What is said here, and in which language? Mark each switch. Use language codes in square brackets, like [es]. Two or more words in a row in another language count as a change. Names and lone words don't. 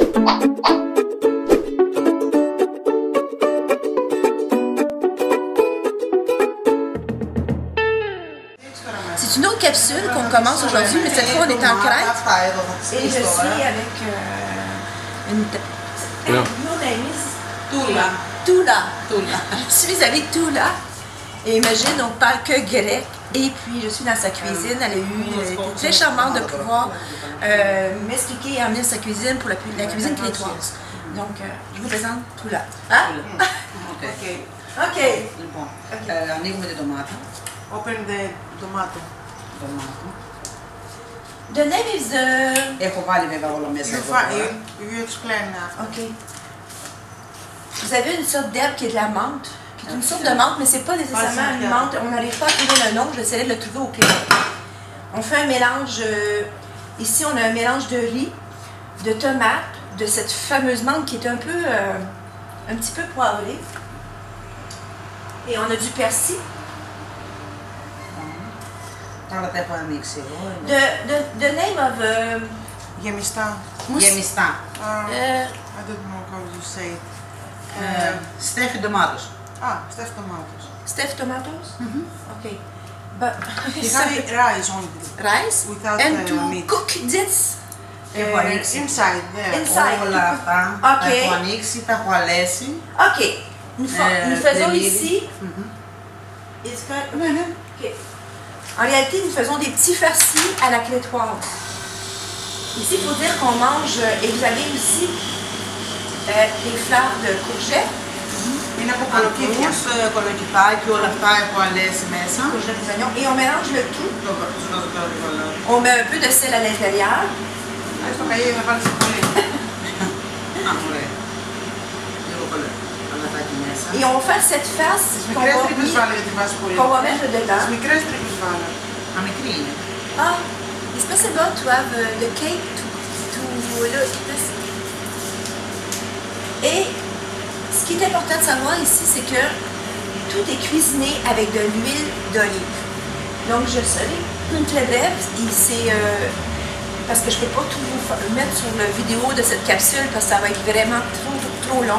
[fr] C'est une autre capsule qu'on commence aujourd'hui, mais cette fois on est en Crète. Et je suis avec une... [en] Your name is Tula. [fr] Je suis avec Tula. Et imagine, on ne parle que grec. Et puis je suis dans sa cuisine. Elle a été très charmante de pouvoir m'expliquer et emmener sa cuisine pour la cuisine québécoise. Donc, je vous présente Tula. Hein? Ok. [el] Ανοίγουμε τη ντομάτα. [en] Open the tomato. The name is... [el] Έχω βάλει βέβαια όλα μέσα εδώ. [en] You explain now. Ok. [fr] Vous avez une sorte d'herbe qui est de la menthe, qui est une sorte de menthe, mais c'est pas nécessairement une menthe. On n'arrive pas à trouver le nom, j'essaierai de le trouver au Québec. On fait un mélange, ici on a un mélange de riz, de tomates, de cette fameuse menthe qui est un peu, un petit peu poivrée. Et on a du persil. [el] Τώρα τα έχω ανοίξει εγώ. [en] The name of... [el] Γεμιστά. Γεμιστά. [en] I don't know how you say it. Stuffy tomatoes. Stuffed tomatoes. Stuffed tomatoes? Ok. But, You have rice only. Rice? Without And to meat. cook this? [el] Έχω ανοίξει. [en] Inside there. Inside. [el] Όλα αυτά τα έχω ανοίξει, τα έχω αλέσει. [fr] Ok. Nous faisons ici... Okay. En réalité, nous faisons des petits farcis à la crétoise. Ici, il faut dire qu'on mange, et vous avez aussi des fleurs de courgettes. [el] Είναι από καλοκαίρια, κολοκυθάκι, όλα αυτά έχω αλέσει μέσα. [fr] Courgettes, des oignons. Et on mélange le tout. On met un peu de sel à l'intérieur. [el] Στο καΐο θα βάλεις πολύ. Ωραία. Λίγο παλατάκι μέσα. [fr] Et on fait cette farce [el] Μικρές τρύπες βάλε γιατί βάζεις πολύ. [fr] qu'on va mettre dedans. [el] Μικρές τρύπες βάλε. Μικρή είναι. [en] Ah, it's possible to have the cake to look this. [fr] Et ce qui est important de savoir ici, c'est que tout est cuisiné avec de l'huile d'olive. Donc je serai très brève, c'est parce que je ne peux pas tout vous mettre sur la vidéo de cette capsule parce que ça va être vraiment trop long.